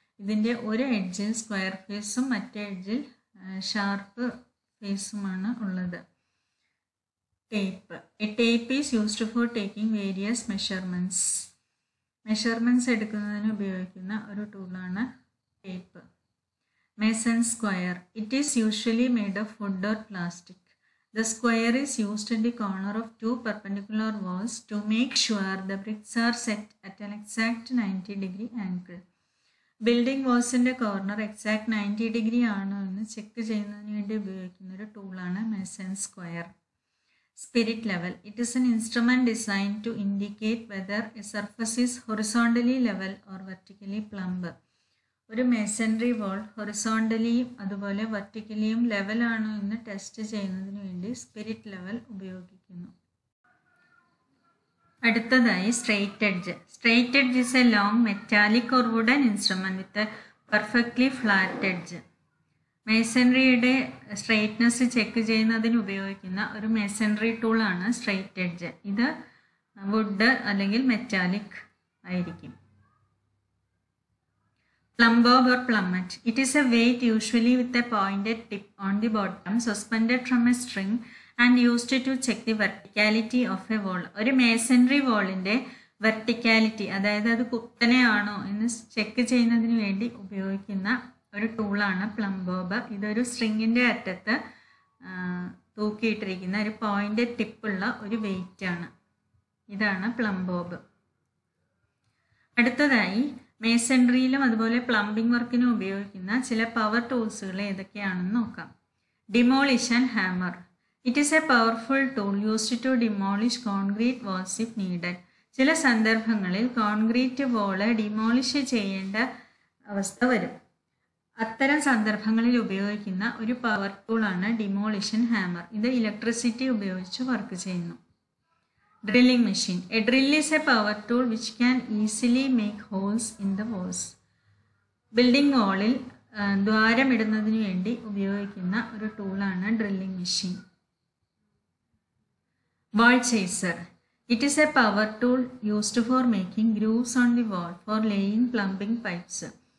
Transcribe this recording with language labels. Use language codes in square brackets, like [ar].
[ml] ഇതിൻ്റെ ഒരു എഡ്ജിൽ സ്ക്വയർ ഫേസും മറ്റേ എഡ്ജിൽ ഷാർപ്പ് ഫേസുമാണ് ഉള്ളത്. Tape. [en] A tape is used for taking various measurements. [ml] Measurements എടുക്കുന്നതിന് ഉപയോഗിക്കുന്ന ഒരു ടൂളാണ് tape. Mason square. [en] It is usually made of wood or plastic. The square is used at the corner of 2 perpendicular walls to make sure the bricks are set at an exact 90-degree angle. [ml] Building വാൾസിൻ്റെ corner exact 90 degree ആണോ എന്ന് check ചെയ്യുന്നതിന് വേണ്ടി ഉപയോഗിക്കുന്ന ഒരു ടൂളാണ് Mason square. Spirit level. [en] It is an instrument design to indicate whether a surface is horizontally level or vertically plumb. [ml] ഒരു masonry വാൾ ഹൊറിസോണ്ടലിയും അതുപോലെ വെർട്ടിക്കലിയും ലെവലാണോ എന്ന് ടെസ്റ്റ് ചെയ്യുന്നതിന് വേണ്ടി സ്പിരിറ്റ് ലെവൽ ഉപയോഗിക്കുന്നു. [en] അടുത്തതായി straight edge. Straight edge is a long metallic or wooden instrument with perfectly flat edge. [ml] മേസൺറിയുടെ സ്ട്രെയിറ്റ്നെസ് check ചെയ്യുന്നതിന് ഉപയോഗിക്കുന്ന ഒരു മേസൺറി ടൂളാണ് സ്ട്രെയിറ്റ് എഡ്ജ്. ഇത് വുഡ് അല്ലെങ്കിൽ മെറ്റാലിക് ആയിരിക്കും. [en] Plumb bob or plummet. It is a weight usually with a pointed tip on the bottom suspended from a string and used to check the verticality of a wall. [ml] ഒരു masonry വാളിൻ്റെ verticality, അതായത് അത് കുത്തനെയാണോ എന്ന് check ചെയ്യുന്നതിന് വേണ്ടി ഉപയോഗിക്കുന്ന ഒരു ടൂളാണ് plumb Bob. ഇതൊരു സ്ട്രിങ്ങിൻ്റെ അറ്റത്ത് തൂക്കിയിട്ടിരിക്കുന്ന ഒരു പോയിന്റഡ് ടിപ്പുള്ള ഒരു വെയിറ്റ് ആണ്. ഇതാണ് പ്ലംബ് ബോബ്. അടുത്തതായി മേസൺറിയിലും അതുപോലെ പ്ലംബിംഗ് വർക്കിനും ഉപയോഗിക്കുന്ന ചില പവർ ടൂൾസുകൾ ഏതൊക്കെയാണെന്ന് നോക്കാം. [en] Demolition hammer. It is a powerful tool used to demolish concrete walls if needed. [ml] ചില സന്ദർഭങ്ങളിൽ കോൺക്രീറ്റ് വാള് ഡിമോളിഷ് ചെയ്യേണ്ട അവസ്ഥ വരും. അത്തരം സന്ദർഭങ്ങളിൽ ഉപയോഗിക്കുന്ന ഒരു പവർ ടൂളാണ് ഡിമോളിഷൻ ഹാമർ. ഇത് ഇലക്ട്രിസിറ്റി ഉപയോഗിച്ച് വർക്ക് ചെയ്യുന്നു. [en] Drilling machine. A drill is a power tool which can easily make holes in the walls. [ml] Building വാളിൽ ദ്വാരമിടുന്നതിന് വേണ്ടി ഉപയോഗിക്കുന്ന ഒരു ടൂളാണ് drilling machine. [en] Wall chaser. It is a power tool used for making grooves on the wall for laying plumbing pipes.